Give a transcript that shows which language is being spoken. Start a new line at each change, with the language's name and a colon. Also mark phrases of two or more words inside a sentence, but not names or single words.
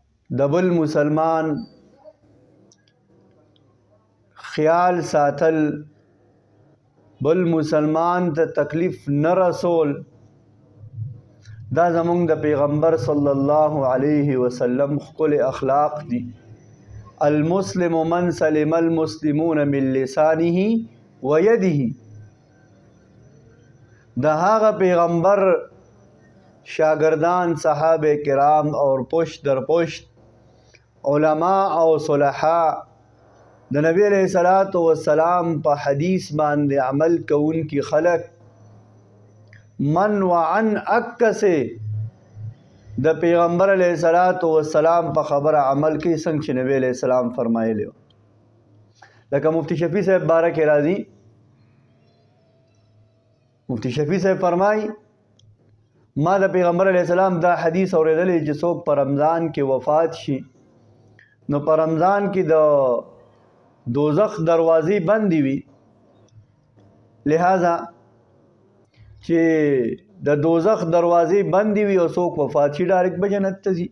Pashto: د بل مسلمان خیال ساتل، بل مسلمان ته تکلیف نه رسول، دا زمونږ د پیغمبر
Arabic: صلی الله علیه وسلم
Pashto: ښکلي اخلاق دي.
Arabic: المسلم من سلم المسلمون من لسانه ویده.
Pashto: د هغه پیغمبر شاگردان صحابه کرام
Urdu: اور پشت در پشت
Pashto: علماء او صلحاء د نبی
Arabic: علیہ الصلوۃ والسلام
Pashto: په حدیث باندې عمل کوونکي خلق من وعن اکسه د پیغمبر
Arabic: علیہ الصلوۃ والسلام
Pashto: په خبره عمل کوي څنګه چې نبی
Arabic: علیہ السلام
Pashto: فرمایلی و. لکه مفتی شفیع صاحب باره کې راځي، مفتی شفیع صاحب فرمایي ما د پیغمبر
Arabic: علیہ السلام
Pashto: دا حدیث اوریدلی چې څوک په رمضان کې وفات شي نو په رمضان کې د دوزخ دروازې بندې وي، لہذا چې د دوزخ دروازې بندې وي او څوک وفات شي ډایرکټ به جنت ته ځي.